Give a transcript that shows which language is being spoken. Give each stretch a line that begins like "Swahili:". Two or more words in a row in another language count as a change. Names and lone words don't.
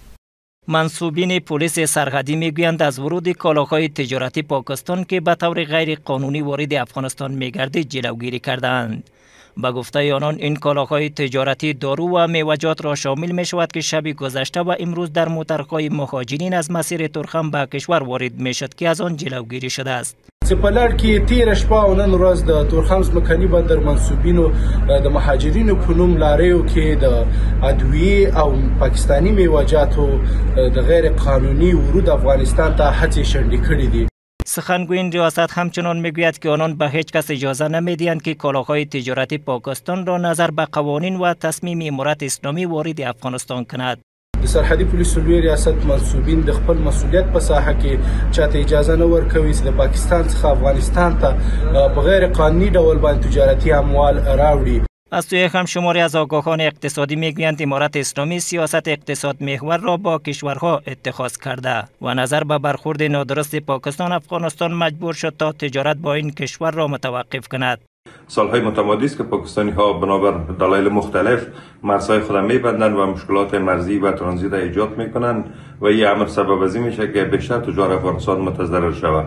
Persian: منصوبین پلیس سرحدی میگویند از ورود کالاهای تجارتی پاکستان که به طور غیر قانونی وارد افغانستان میگردد جلوگیری کردند. به گفته آنان این کالاهای تجارتی دارو و میوه‌جات را شامل می شود که شب گذشته و امروز در موترهای مهاجرین از مسیر ترخم به کشور وارد می شد که از آن جلوگیری شده است.
Pashto: په لړ کې تیر شپه او نن ورځ د تورخم ځمکني بندر منصوبینو د مهاجرینو په نوم لاریو کې د ادویې او پاکستانی میوه‌جاتو د غیر قانوني ورود افغانستان ته هڅې شنډې کړې دي.
Persian: سخنگوی ریاست همچنان میگوید که آنان به هیچ کس اجازه نمیدهند که کالاهای تجارتی پاکستان را نظر به قوانین و تصمیم امارت اسلامی وارد افغانستان کند.
Pashto: د سرحدي پولیسو لوی ریاست منصوبین د خپل مسؤلیت په ساحه کې چاته اجازه نه ورکوي چې د پاکستان څخه افغانستان ته په غیر قانوني ډول باندې تجارتي اموال راوړي.
Persian: از سوی همشماری از آگاهان اقتصادی میگویند امارت اسلامی سیاست اقتصاد محور را با کشورها اتخاذ کرده و نظر به برخورد نادرست پاکستان افغانستان مجبور شد تا تجارت با این کشور را متوقف کند. سالهای متمادی است که پاکستانی ها بنابر دلایل مختلف مرزهای خود میبندند و مشکلات مرزی و ترانزیت ایجاد میکنند و این امر سبب از این میشه که بیشتر تجار افغانستان متضرر شود.